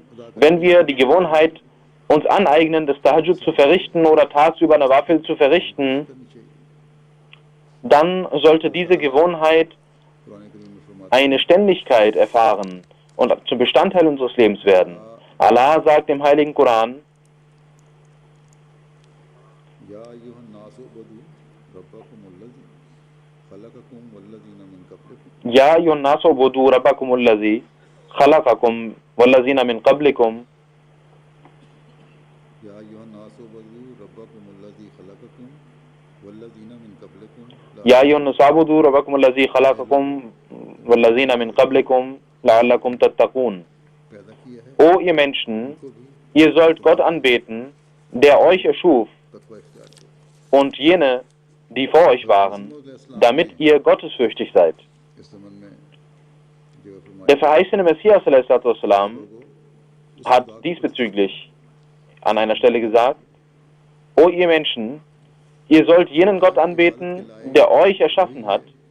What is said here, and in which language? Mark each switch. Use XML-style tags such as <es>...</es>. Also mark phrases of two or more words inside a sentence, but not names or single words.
<de>Wenn wir die Gewohnheit uns aneignen, das Tahajjud zu verrichten oder tagsüber Nawafil zu verrichten, dann sollte diese Gewohnheit eine Ständigkeit erfahren und zum Bestandteil unseres Lebens werden. Allah sagt im Heiligen Koran:</de> <ar>يا أيها الناس اعبدوا ربكم الذي خلقكم والذين من قبلكم. يا أيها الناس اعبدوا ربكم الذي خلقكم والذين من قبلكم لعلكم تتقون.</ar> <de>O ihr Menschen, ihr sollt Gott anbeten, der euch erschuf, und jene, die vor euch waren, damit ihr gottesfürchtig seid. Der verheißene Messias ﷺ hat diesbezüglich an einer Stelle gesagt: O ihr Menschen, ihr sollt jenen Gott anbeten, der euch erschaffen hat.</de>